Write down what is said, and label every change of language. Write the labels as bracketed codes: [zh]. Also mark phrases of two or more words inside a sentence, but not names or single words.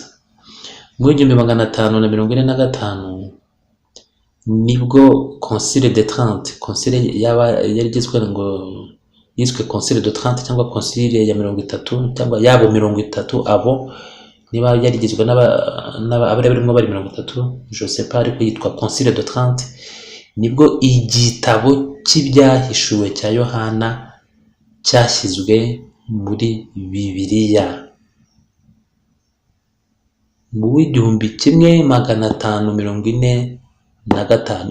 [rw] Mu 1545 nibwo Concile de Trente, concile yarigizwe ngo yiswe Concile de Trente cyangwa Concile ya 30 cyangwa yabo 30, abo niba yarigizwe n'abari barimo bari 30, [fr] je sais pas, [rw] ariko yitwa Concile de Trente. Nibwo igitabo cy'ibyahishuwe cya Yohana cyashyizwe muri Bibiliya mu 1545.